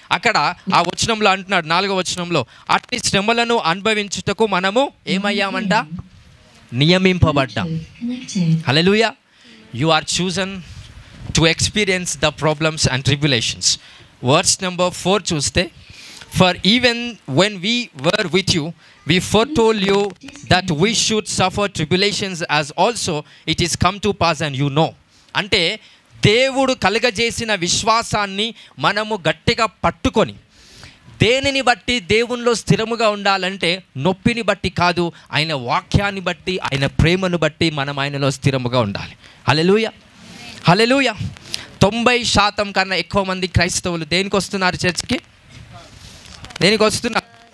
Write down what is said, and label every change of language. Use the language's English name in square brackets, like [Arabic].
[Telugu] అక్కడ ఆ వచనంలో అంటున్నాడు, 4వ వచనంలో, అట్టి శ్రమలను అనుభవించుటకు మనము ఏమయ్యామంట? నియమింపబడ్డాం. హల్లెలూయా. [English] You are chosen to experience the problems and tribulations. Verse number 4 చూస్తే, For even when we were with you, we foretold you that we should suffer tribulations as also it is come to pass and you know. [Telugu] అంటే దేవుడు కలుగజేసిన విశ్వాసాన్ని మనము గట్టిగా పట్టుకొని, దేనిని బట్టి దేవునిలో స్థిరముగా ఉండాలంటే నొప్పిని బట్టి కాదు, ఆయన వాక్యాన్ని బట్టి, ఆయన ప్రేమను బట్టి మనం ఆయనలో స్థిరముగా ఉండాలి. హల్లెలూయా, హల్లెలూయా. 90% కన్నా ఎక్కువ మంది క్రైస్తవులు దేనికి వస్తున్నారు చర్చ్కి? దేనికి వస్తున్నారు?